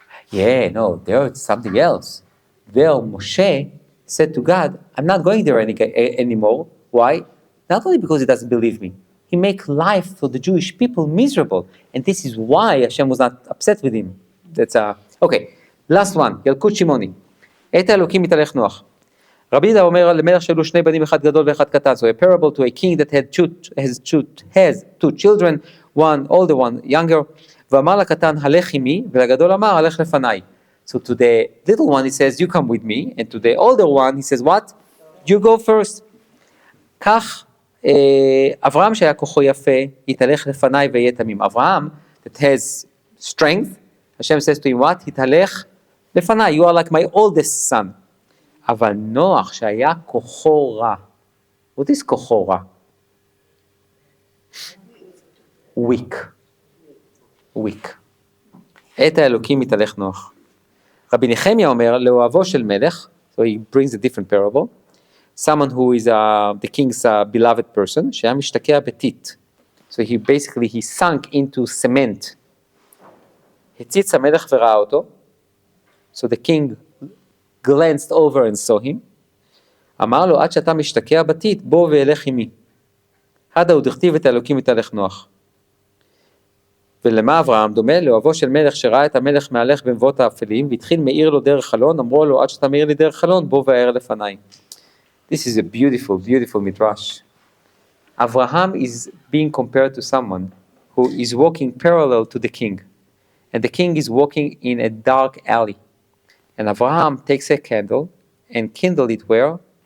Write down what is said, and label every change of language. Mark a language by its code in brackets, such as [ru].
[en] Yeah, no, there's something else. There, Moshe said to God, I'm not going there anymore. Why? Not only because he doesn't believe me. He makes life for the Jewish people miserable. And this is why Hashem was not upset with him. That's Okay, last one. [he] ילקוט שמעוני. עת האלוקים מתהלך נוח. רבי יהודה אומר למלך שהיו שני בנים, אחד גדול ואחד קטן. [en] So a parable to a king that has two children, one older, one younger. [he] ואמר לקטן, הלך עמי, ולגדול אמר, הלך לפניי. [en] So to the little one he says, you come with me, and to the older one he says, what? You go first. [he] כך אברהם שהיה כוחו יפה, יתהלך לפניי ויהיה תמים. [en] אברהם, that has strength, Hashem says to him, what? [he] יתהלך לפניי, [en] you are like my oldest son. [he] אבל נוח שהיה כוחו רע. [en] What is [he] כוחו רע? [en] weak. [he] עת האלוקים יתהלך נוח. רבי נחמיה אומר, לאוהבו של מלך, [en] so he brings a different parable, someone who is the king's beloved person, [he] שהיה משתקע בטיט. [en] So he sunk into cement. [he] הציץ המלך וראה אותו, [en] so the king glanced over and saw him, [he] אמר לו, עד שאתה משתקע בטיט, בוא ואלך עמי. עד הוא דכתיב את האלוקים יתהלך נוח. ולמה אברהם דומה? לאוהבו של מלך שראה את המלך מהלך במבואות האפלים, והתחיל מאיר לו דרך חלון, אמרו לו, עד שאתה מאיר לי דרך חלון, בוא ואר לפניי. [en] This is a beautiful, beautiful midrash. Avraham is being compared to someone who is walking parallel to the king. And the king is walking in a dark alley. And Avraham takes a candle and kindle it where?